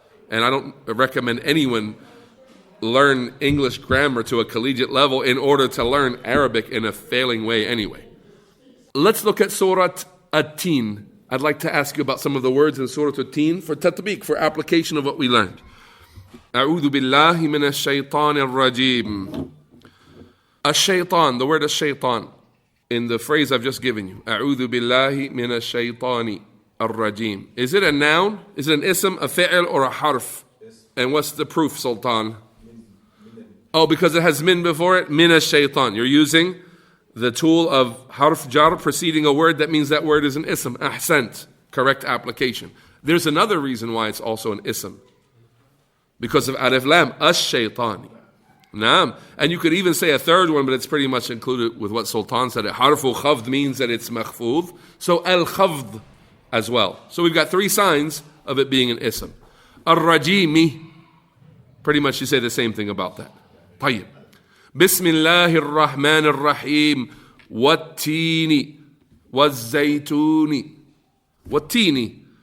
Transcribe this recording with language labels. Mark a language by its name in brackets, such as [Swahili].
[English] And I don't recommend anyone learn English grammar to a collegiate level in order to learn Arabic in a failing way anyway. Let's look at Surah At-Tin. I'd like to ask you about some of the words in Surah At-Tin for tatbiq, for application of what we learned. [Arabic] أعوذ بالله من الشيطان الرجيم. [English] الشيطان, the word الشيطان, in the phrase I've just given you. [Arabic] أعوذ بالله من الشيطان الرجيم. [English] Is it a noun? Is it an ism, a fi'l, or a harf? And what's the proof, Sultan? Oh, because it has min before it? Min ash-shaytan. You're using the tool of harf jar preceding a word that means that word is an ism. Ahsant. Correct application. There's another reason why it's also an ism. Because of alif lam. Ash-shaytani. Naam. And you could even say a third one, but it's pretty much included with what Sultan said. Harfu khafd means that it's makhfudh. So al-khafd as well. So we've got three signs of it being an ism. Ar-rajimi. Pretty much you say the same thing about that. [Arabic] طيب. بسم الله الرحمن الرحيم والتين والزيتون والتين.